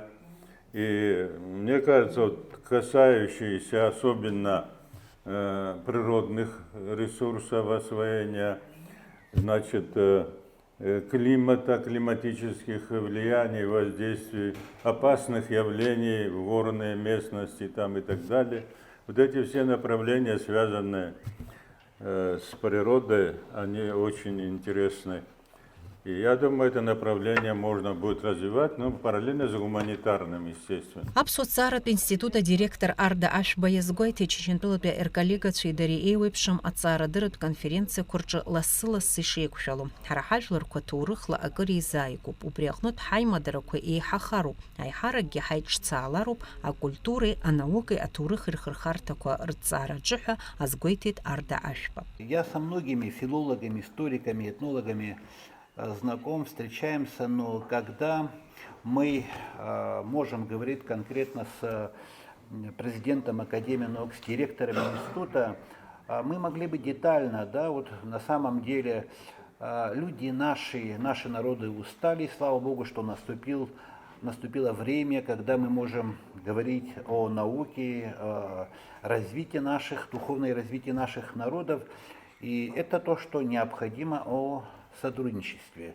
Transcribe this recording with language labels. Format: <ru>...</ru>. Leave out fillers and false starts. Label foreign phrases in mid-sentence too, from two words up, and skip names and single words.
<ru>И мне кажется, вот, касающиеся особенно природных ресурсов освоения, значит, климата, климатических влияний, воздействий, опасных явлений в горной местности там, и так далее. Вот эти все направления, связанные с природой, они очень интересны. И я думаю, это направление можно будет развивать, но параллельно с гуманитарным, естественно.</ru> <ab>Аԥсуа института директор Арда Ашба иазгәеиҭеит Чечентәылатәи рколлегацәеи дареи еиуеиԥшым аҵаарадырратә конференциақәа рҿы лассы-лассы ишеиқәшәало. Ҳара ҳажәларқәа ҭоурыхла акыр еизааигәоуп. Убри аҟнытә ҳаимадарақәа еиҳахароуп. Аиҳаракгьы ҳаиҿцаалароуп акультуреи, анаукеи, аҭоурыхи рхырхарҭақәа рҭҵаараҿы ҳәа азгәеиҭеит Арда Ашба.</ab> <ru>Я со многими филологами, историками, этнологами знаком, встречаемся, но когда мы можем говорить конкретно с президентом Академии наук, с директором института, мы могли бы детально, да, вот на самом деле люди наши народы устали, слава Богу, что наступило время, когда мы можем говорить о науке, о развитии духовное развитие наших народов, и это то, что необходимо о сотрудничестве.</ru>